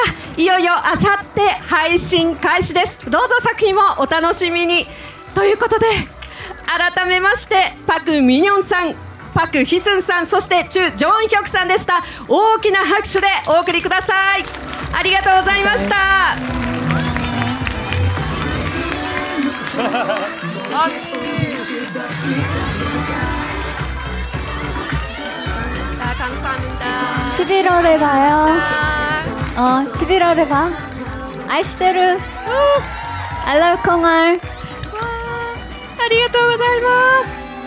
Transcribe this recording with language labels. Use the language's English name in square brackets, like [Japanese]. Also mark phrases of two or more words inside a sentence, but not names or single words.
[Japanese] いよいよあさって配信開始です。どうぞ作品もお楽しみにということで、改めましてパク・ミニョンさん、パク・ヒスンさん、そしてチュ・ジョンヒョクさんでした。大きな拍手でお送りください。ありがとうございました。 [Korean] 11월에 봐요. 11월에 봐. 아이시테르. [English] I love 콩알. [Japanese] ありがとうございます。